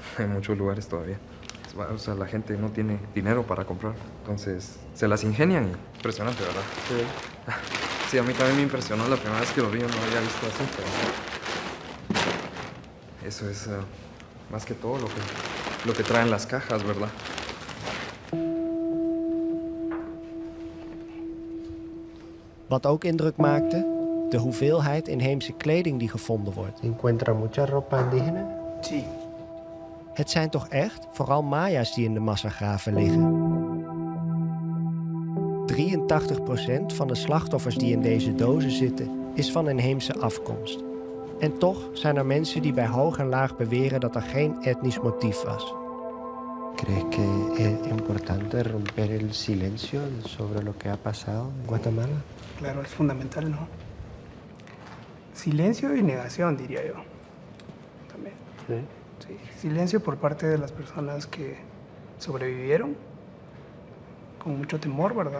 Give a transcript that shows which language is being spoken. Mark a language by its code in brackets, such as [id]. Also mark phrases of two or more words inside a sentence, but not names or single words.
[es] En muchos lugares todavía. O sea, la gente no tiene dinero para comprar, entonces se las ingenian. Impresionante, ¿verdad? Sí. Sí, a mí también me impresionó la primera vez que lo vi, no había visto así, pero eso es más que todo lo que traen las cajas, ¿verdad? [nl] Wat ook indruk maakte, de hoeveelheid inheemse kleding die gevonden wordt. [es] ¿Encuentra mucha ropa indígena? Sí. [nl] Het zijn toch echt vooral Maya's die in de massagraven liggen. 83% van de slachtoffers die in deze dozen zitten is van inheemse afkomst. En toch zijn er mensen die bij hoog en laag beweren dat er geen etnisch motief was. [es] ¿Crees que es importante romper el silencio sobre lo que ha pasado en Guatemala? Claro, es fundamental, ¿no? Silencio y negación, diría yo. También. Sí. Sí. Silencio por parte de las personas que sobrevivieron con mucho temor, ¿verdad?